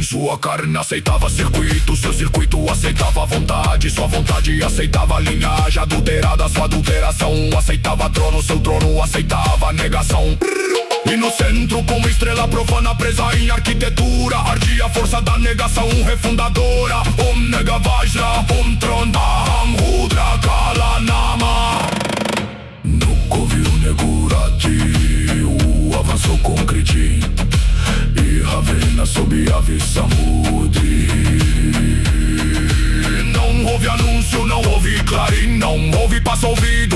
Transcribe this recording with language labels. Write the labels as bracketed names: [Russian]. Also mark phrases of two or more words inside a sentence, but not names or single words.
[Portuguese] Sua carne aceitava circuito, seu circuito aceitava vontade. Sua vontade aceitava linhagem adulterada, sua adulteração aceitava trono, seu trono aceitava negação. E no centro, como estrela profana presa em arquitetura, ardia a força da negação refundadora. [Sanskrit] Om Nega Vajra, Om Trondam, Rudra Kala Nama. [Portuguese] No Covil Negurati, o avançou com Critin e Ravena sob a Vissamudri. Não houve anúncio, não houve clarim, não houve passo ouvido.